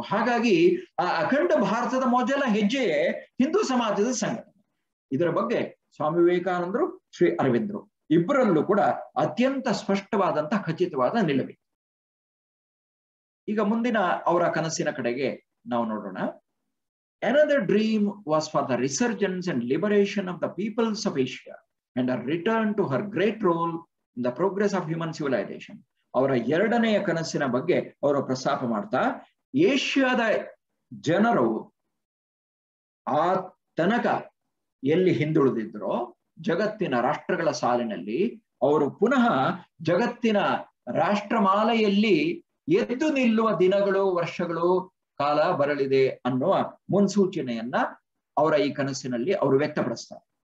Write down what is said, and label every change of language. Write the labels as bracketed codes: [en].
[kn] ಹಾಗಾಗಿ ಆ ಅಖಂಡ ಭಾರತದ ಮೊದಲ ಹೆಜ್ಜೆಯೇ ಹಿಂದೂ ಸಮಾಜದ ಸಂಘಟನೆ. ಇದರ ಬಗ್ಗೆ ಸ್ವಾಮಿ ವಿವೇಕಾನಂದರು, ಶ್ರೀ ಅರವಿಂದರು ಇಬ್ಬರಲ್ಲೂ ಕೂಡ ಅತ್ಯಂತ ಸ್ಪಷ್ಟವಾದಂತಹ ಖಚಿತವಾದ ನಿಲುವಿದೆ. ಈಗ ಮುಂದಿನ ಅವರ ಕನಸಿನ ಕಡೆಗೆ ನಾವು ನೋಡೋಣ. [en] Another dream was for the resurgence and liberation of the peoples of Asia and a return to her great role in the progress of human civilization. [kn] ಅವರ ಎರಡನೆಯ ಕನಸಿನ ಬಗ್ಗೆ ಅವರು ಪ್ರಸ್ತಾಪ ಮಾಡ್ತಾ, ಏಷ್ಯಾದ ಜನರು ಆ ತನಕ ಎಲ್ಲಿ ಹಿಂದುಳಿದಿದ್ರೋ ಜಗತ್ತಿನ ರಾಷ್ಟ್ರಗಳ ಸಾಲಿನಲ್ಲಿ ಅವರು ಪುನಃ ಜಗತ್ತಿನ ರಾಷ್ಟ್ರಮಾಲೆಯಲ್ಲಿ ಎದ್ದು ನಿಲ್ಲುವ ದಿನಗಳು, ವರ್ಷಗಳು, ಕಾಲ ಬರಲಿದೆ ಅನ್ನುವ ಮುನ್ಸೂಚನೆಯನ್ನ ಅವರ ಈ ಕನಸಿನಲ್ಲಿ ಅವರು ವ್ಯಕ್ತಪಡಿಸ್ತಾರೆ.